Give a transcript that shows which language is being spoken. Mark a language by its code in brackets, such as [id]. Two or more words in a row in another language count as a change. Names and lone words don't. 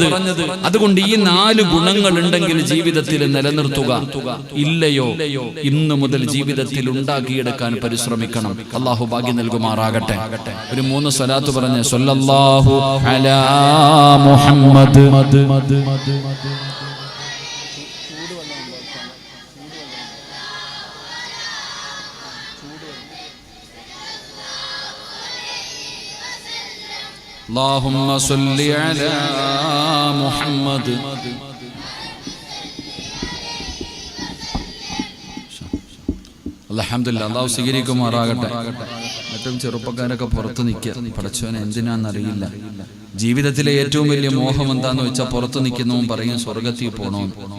[ml] അതുകൊണ്ട് ഈ 4 ഗുണങ്ങൾ ഉണ്ടെങ്കിൽ ജീവിതത്തിൽ നിലനിർത്തുക. ഇല്ലയോ ഇന്നു മുതൽ ജീവിതത്തിൽ ഉണ്ടാക്കിയെടുക്കാൻ പരിശ്രമിക്കണം. അല്ലാഹു ഭാഗ്യം നൽകുമാറാകട്ടെ. ഒരു 3 സ്വലാത്ത് പറഞ്ഞ് [ar] صلى الله على محمد. اللهم صل على محمد. [ml] അൽഹംദുലില്ലാ, അല്ലാഹു സ്വീകരിക്കുമാറാകട്ടെ. ഏറ്റവും ചെറുപ്പക്കാരൊക്കെ പുറത്ത് നിൽക്കുക. പടച്ചവനെ എന്തിനാന്നറിയില്ല. ജീവിതത്തിലെ ഏറ്റവും വലിയ മോഹം എന്താന്ന് വെച്ചാൽ പുറത്ത് നിൽക്കുന്നവൻ പറയും സ്വർഗത്തിൽ പോകണമെന്ന്.